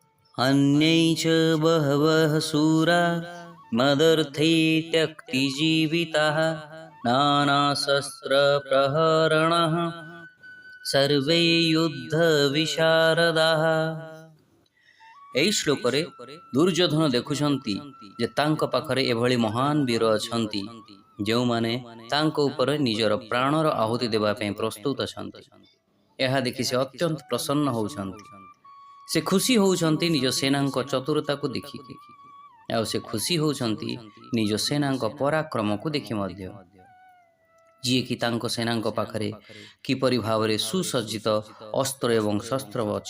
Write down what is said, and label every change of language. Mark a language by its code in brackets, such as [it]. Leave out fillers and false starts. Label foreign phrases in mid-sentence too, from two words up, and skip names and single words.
[sa] अन्ये च बहवः शूरा मदर्थे त्यक्तिजीविताः नानाशस्त्रप्रहरणः सर्वे युद्धविशारदाः। [or] এই ଶ୍ଳୋକରେ ଦୁର୍ଯ୍ୟୋଧନ ଦେଖୁଛନ୍ତି ଯେ ତାଙ୍କ ପାଖରେ ଏଭଳି ମହାନ ବୀର ଅଛନ୍ତି ଯେଉଁମାନେ ତାଙ୍କ ଉପରେ ନିଜର ପ୍ରାଣର ଆହୁତି ଦେବା ପାଇଁ ପ୍ରସ୍ତୁତ ଅଛନ୍ତି। ଏହା ଦେଖି ସେ ଅତ୍ୟନ୍ତ ପ୍ରସନ୍ନ ହେଉଛନ୍ତି। ସେ ଖୁସି ହେଉଛନ୍ତି ନିଜ ସେନାଙ୍କ ଚତୁରତାକୁ ଦେଖିକି, ଆଉ ସେ ଖୁସି ହେଉଛନ୍ତି ନିଜ ସେନାଙ୍କ ପରାକ୍ରମକୁ ଦେଖି ମଧ୍ୟ, ଯିଏକି ତାଙ୍କ ସେନାଙ୍କ ପାଖରେ କିପରି ଭାବରେ ସୁସଜ୍ଜିତ ଅସ୍ତ୍ର ଏବଂ ଶସ୍ତ୍ର ଅଛି।